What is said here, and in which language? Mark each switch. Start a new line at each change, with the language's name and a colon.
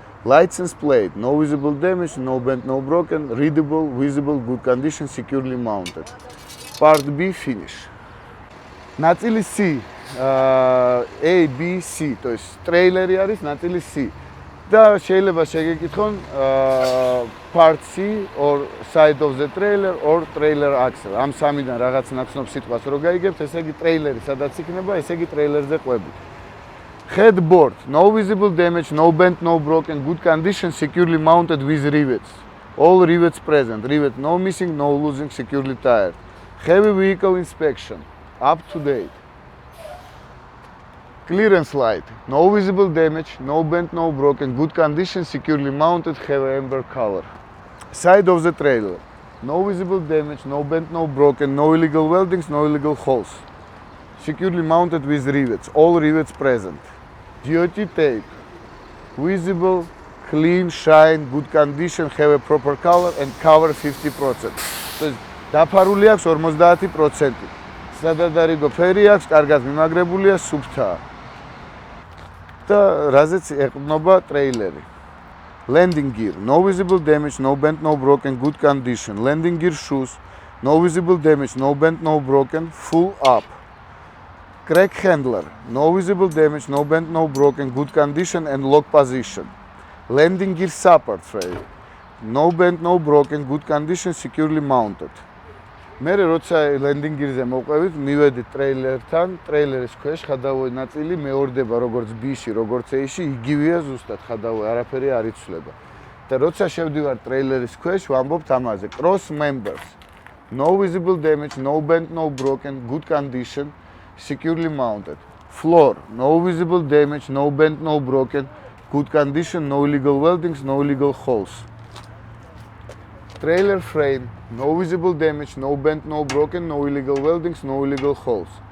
English: License plate, no visible damage, no bent, no broken, readable, visible, good condition, securely mounted. Part B finish.
Georgian: ნაწილი C, A, B, C,
Russian: то есть
Georgian: ტრეილერი არის ნაწილი C. და შეიძლება შეგეკითხონ
English: part C or side of the trailer or trailer axle.
Georgian: ამ სამიდან რაღაც ნაცნობ სიტყვას რო გაიგებთ, ესე იგი ტრეილერი სადაც იქნება, ესე იგი ტრეილერზე ყვები.
English: Headboard, no visible damage, no bent, no broken, good condition, securely mounted with rivets. All rivets present. Rivet no missing, no losing, securely tied. Heavy vehicle inspection, up to date. Clearance light, no visible damage, no bent, no broken, good condition, securely mounted, have amber color. Side of the trailer, no visible damage, no bent, no broken, no illegal weldings, no illegal holes. Securely mounted with rivets, all rivets present. DOT tape, visible, clean, shine, good condition, have a proper color and cover 50%.
Georgian: So, დაფარული აქვს 50%. სადადარიგო ფერი აქვს, კარგად მიმაგრებულია, სუფთაა. და რაზეც ეყრდნობა ტრეილერი.
English: Landing gear, no visible damage, no bent, no broken, good condition. Landing gear shoes, no visible damage, no bent, no broken, full up. Crack handler, no visible damage, no bent, no broken, good condition and lock position. Landing gear support tray, no bent, no broken, good condition, securely mounted.
Georgian: მე როცა landing gear-ზე მოვყევით, მივედით ტრეილერთან, ტრეილერის ქვეშ ხადავოი ნაწილი მეორდება როგორც B-ში, როგორც A-ში, იგივეა ზუსტად ხადავოი, არაფერი არ იცვლება. და როცა შევდივარ ტრეილერის ქვეშ, ვამბობთ ამაზე.
English: Cross members, no visible damage, no bent, no broken, good condition, securely mounted. Floor, no visible damage, no bent, no broken, good condition, no illegal weldings, no illegal holes. Trailer frame, no visible damage, no bent, no broken, no illegal weldings, no illegal holes.